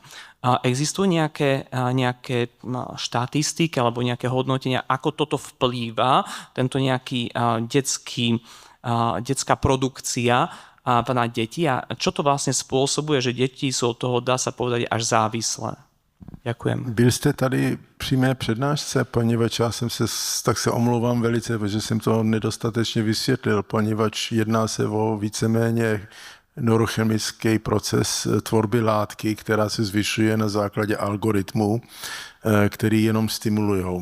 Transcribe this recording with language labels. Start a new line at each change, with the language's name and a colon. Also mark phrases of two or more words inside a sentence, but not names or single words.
Slovak: Existujú nejaké štatistiky alebo nejaké hodnotenia, ako toto vplýva, tento nejaký detská produkcia na deti a čo to vlastne spôsobuje, že deti sú od toho, dá sa povedať, až závislé. Ďakujem.
Czech: Byl jste tady při mé přednášce, poněvadž já jsem tak se omlouvám velice, protože jsem to nedostatečně vysvětlil, poněvadž jedná se o víceméně neurochemický proces tvorby látky, která se zvyšuje na základě algoritmů, který jenom stimulují.